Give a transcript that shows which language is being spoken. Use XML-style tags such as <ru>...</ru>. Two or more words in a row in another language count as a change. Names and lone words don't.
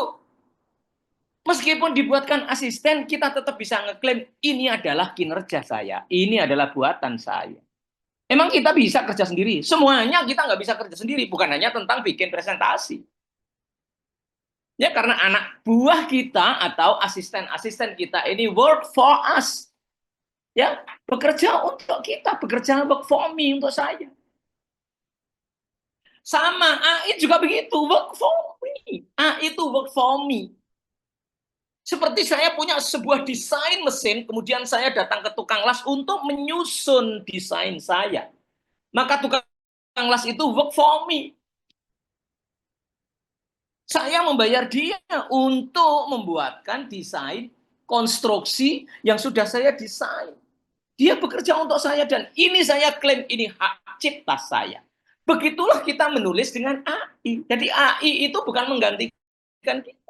<id>Meskipun dibuatkan asisten, kita tetap bisa ngeklaim ini adalah kinerja saya, ini adalah buatan saya. Emang kita bisa kerja sendiri? Semuanya kita nggak bisa kerja sendiri, bukan hanya tentang bikin presentasi. Ya, karena anak buah kita atau asisten-asisten kita ini</id> <en>work for us.</en> <id>Ya, bekerja untuk kita, bekerja</id> <en>work for me,</en> <id>untuk saya. Sama, AI juga begitu,</id> <en>work for me.</en> <id>AI itu</id> <en>work for me.</en> <id>Seperti saya punya sebuah desain mesin, kemudian saya datang ke tukang las untuk menyusun desain saya. Maka tukang las itu</id> <en>work for me.</en> <id>Saya membayar dia untuk membuatkan desain konstruksi yang sudah saya desain. Dia bekerja untuk saya dan ini saya klaim ini hak cipta saya. Begitulah kita menulis dengan AI. Jadi AI itu bukan menggantikan kita.</id>